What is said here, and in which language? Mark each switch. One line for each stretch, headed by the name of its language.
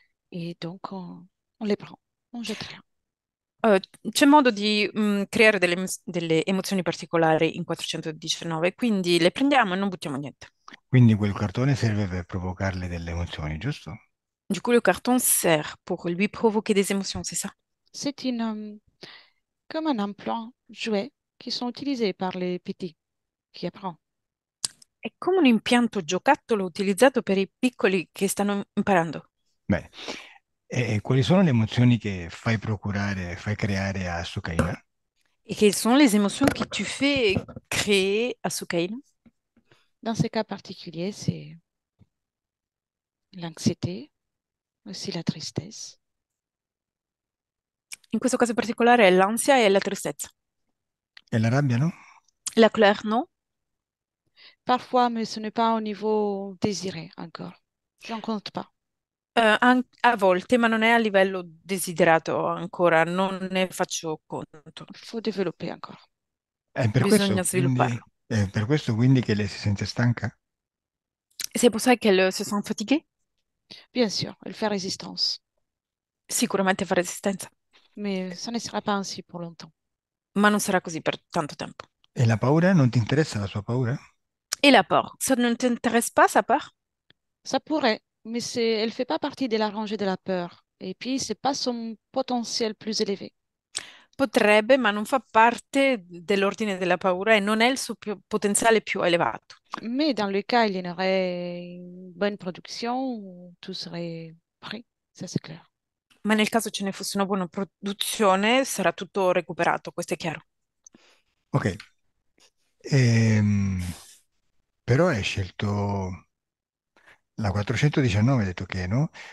French: Et donc, on les prend, on jette rien.
Italian: C'è modo di creare delle emozioni particolari in 419, quindi le prendiamo e non buttiamo niente. Quindi quel cartone serve per provocarle delle emozioni, giusto?
French: Du coup, le carton sert pour lui provoquer des émotions, c'est ça? C'est comme un implant jouet qui sont utilisés par les petits qui apprennent.
Italian: È come un impianto giocattolo utilizzato per i piccoli che stanno imparando. Bene. E quali sono le emozioni che fai creare a Sukaina?
French: Et quelles sont les émotions que tu fais créer à Soukaina? Dans ces cas particuliers, c'est l'anxiété, aussi la tristesse.
Italian: In questo caso particolare è l'ansia e la tristezza. E la rabbia, no?
French: La colère, non? Parfois, mais ce n'est pas au niveau désiré encore. J'en compte pas.
Italian: A volte, ma non è a livello desiderato ancora, non ne faccio conto.
French: Il faut développer encore.
Italian: Bisogna svilupparlo. È per questo quindi che lei si sente stanca?
French: Et c'est pour ça qu'elle se sent fatiguée? Bien sûr, elle fait résistance.
Italian: Sicuramente fa resistenza,
French: Mais ça ne sera pas ainsi pour longtemps.
Italian: ma non sarà così per tanto tempo. E la paura? Non ti interessa la sua paura?
French: Et la peur, ça ne t'intéresse pas, sa peur? Ça pourrait, mais elle fait pas partie de la rangée de la peur. Et puis, c'est pas son potentiel plus élevé.
Italian: Potrebbe, ma non fa parte dell'ordine della paura e non è il suo potenziale più elevato.
French: Mais dans le cas, il y en aurait une bonne production, tout serait prêt, ça c'est clair.
Italian: Ma nel caso ce ne fosse una buona produzione, sarà tutto recuperato, questo è chiaro. Ok. Ehm, Però hai scelto la 419, hai detto che no?